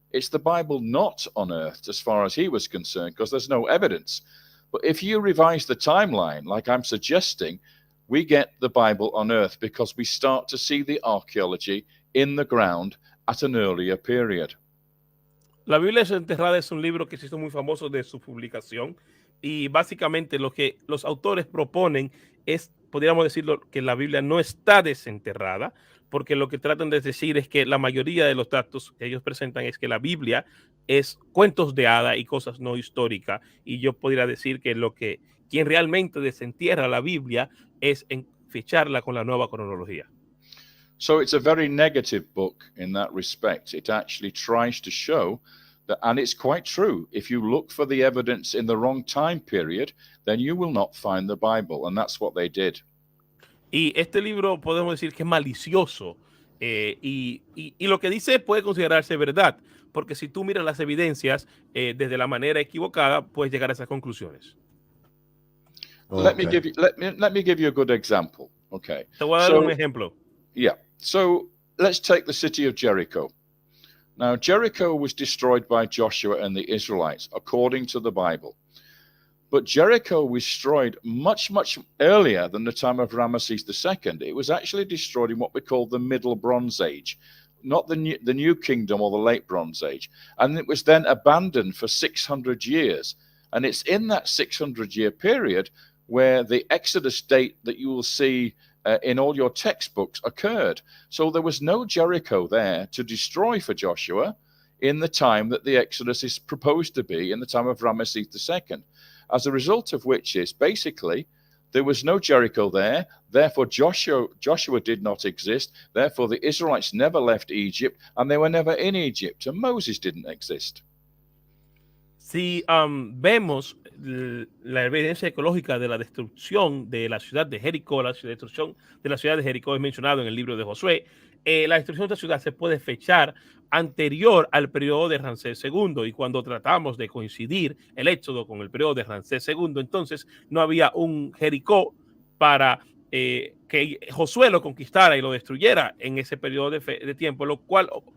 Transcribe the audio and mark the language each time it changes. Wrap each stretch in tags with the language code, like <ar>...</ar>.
<en>It's the Bible not unearthed as far as he was concerned, because there's no evidence. But if you revise the timeline, like I'm suggesting, we get the Bible unearthed because we start to see the archaeology in the ground at an earlier period.</en> <es>La Biblia desenterrada es un libro que se hizo muy famoso de su publicación y básicamente lo que los autores proponen es, podríamos decirlo, que la Biblia no está desenterrada, porque lo que tratan de decir es que la mayoría de los datos que ellos presentan es que la Biblia es cuentos de hada y cosas no históricas, y yo podría decir que quien realmente desentierra la Biblia es en ficharla con la nueva cronología.</es> <en>So it's a very negative book in that respect. It actually tries to show that, and it's quite true, if you look for the evidence in the wrong time period, then you will not find the Bible, and that's what they did.</en> <es>Y este libro podemos decir que es malicioso, y lo que dice puede considerarse verdad, porque si tú miras las evidencias desde la manera equivocada, puedes llegar a esas conclusiones.</es> <en>Okay. Let me give you a good example. Okay.</en> <es>Te voy a dar un ejemplo.</es> <en>Yeah. So let's take the city of Jericho. Now, Jericho was destroyed by Joshua and the Israelites, according to the Bible. But Jericho was destroyed much, much earlier than the time of Ramesses II. It was actually destroyed in what we call the Middle Bronze Age, not the New Kingdom or the Late Bronze Age. And it was then abandoned for 600 years. And it's in that 600-year period where the Exodus date that you will see in all your textbooks occurred. So there was no Jericho there to destroy for Joshua in the time that the Exodus is proposed to be, in the time of Ramesses II. As a result of which is basically there was no Jericho there, therefore Joshua did not exist, therefore the Israelites never left Egypt, and they were never in Egypt, and Moses didn't exist.</en> <es>Si vemos la evidencia ecológica de la destrucción de la ciudad de Jericó, la destrucción de la ciudad de Jericó es mencionado en el libro de Josué, la destrucción de esta ciudad se puede fechar anterior al periodo de Ramsés II, y cuando tratamos de coincidir el éxodo con el periodo de Ramsés II, entonces no había un Jericó para que Josué lo conquistara y lo destruyera en ese periodo de tiempo, lo cual</es>